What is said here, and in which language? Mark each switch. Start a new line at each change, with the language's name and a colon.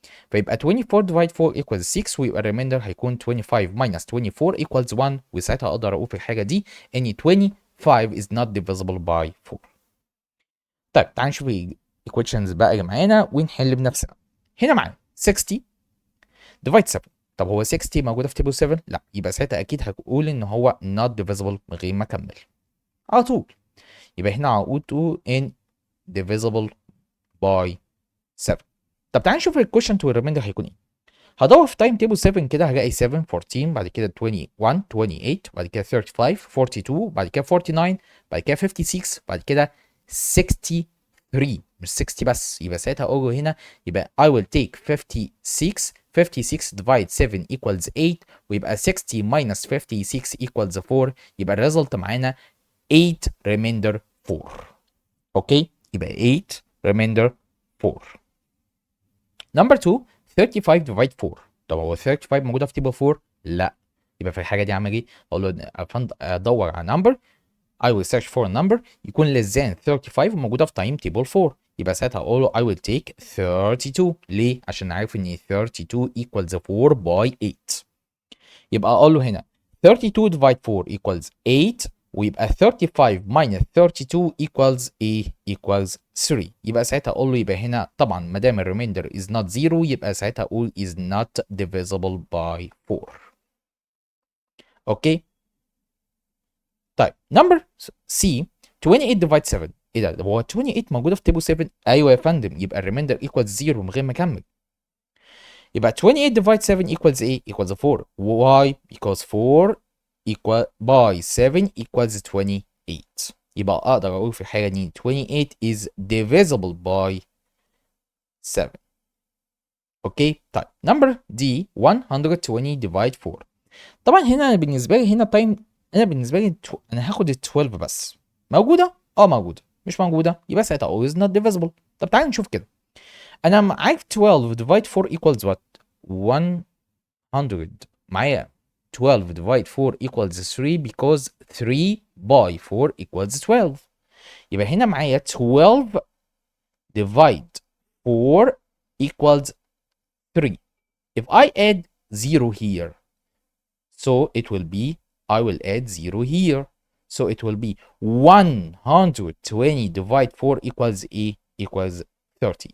Arabic: فيبقى 24 divide 4 equals 6، ويبقى الريميندر هيكون 25 minus 24 equals 1، وساعتها اقدر اقول في الحاجه دي ان
English: 25 is not divisible by 4.
Arabic: طيب تعال نشوف الايكويشنز بقى اللي معانا ونحل بنفسنا. هنا معانا 60 divide 7. طب هو 60 موجوده في تيبل 7؟ لا. يبقى ساعتها اكيد هقول ان هو
English: not divisible
Arabic: من غير ما اكمل على طول. يبقى هنا هقول
English: to in divisible by 7.
Arabic: طب تعال نشوف الكوشنت والريميندر هيكون ايه. هدور في تايم تيبل 7 كده، هلاقي 7 14، بعد كده 21 28، بعد كده 35 42، بعد كده 49، بعد كده 56، بعد كده 63. مش 60 بس، يبقى ساعتها اقول هنا يبقى
English: I will take 56. 56 divide 7 equals 8، ويبقى 60 minus 56 equals 4،
Arabic: يبقى الريزلت معانا
English: 8 remainder 4. اوكي، يبقى 8 remainder 4. نمبر 2 35 ديفايد 4.
Arabic: طب هو 35 موجوده في تيبل 4؟ لا. يبقى في الحاجه دي اعمل ايه؟ اقول له ادور على نمبر،
English: I will search for a number
Arabic: يكون
English: less than 35
Arabic: وموجوده في تايم تيبل 4. يبقى ساعتها اقول له
English: I will take 32.
Arabic: ليه؟ عشان عارف ان
English: 32 equals 4 by 8.
Arabic: يبقى اقول له هنا 32 divide 4 equals 8، ويبقى 35 minus 32 equals ايه؟ equals 3. يبقى ساعتها اقول له يبقى هنا طبعا ما دام الريميندر
English: is not 0
Arabic: يبقى ساعتها اقول
English: is not divisible by 4.
Arabic: اوكي. طيب نمبر سي 28 divide 7. ايه ده؟ هو 28 موجوده في تيبل 7؟ ايوه يا فندم. يبقى الريميندر equals 0 من غير ما اكمل.
English: يبقى 28 divide 7 equals ايه؟ equals 4. Why? Because 4 equal by 7 equals 28.
Arabic: يبقى اقدر اقول في الحاله دي
English: 28 is divisible by 7.
Arabic: اوكي. طيب نمبر دي 120 divide 4. طبعا هنا انا بالنسبه لي هنا تايم، انا بالنسبه لي انا هاخد ال 12 بس. موجوده؟ اه موجوده. مش موجوده يبقى ساعتها
English: always not divisible.
Arabic: طب تعالى نشوف كده. انا معاك
English: 12 divide 4 equals what؟ 100. معايا 12 divide 4 equals 3 because 3 by 4 equals 12.
Arabic: يبقى هنا معايا 12 divide 4 equals 3.
English: If I add 0 here, so it will be, I will add 0 here. So it will be 120 divide 4 equals ايه؟ equals 30.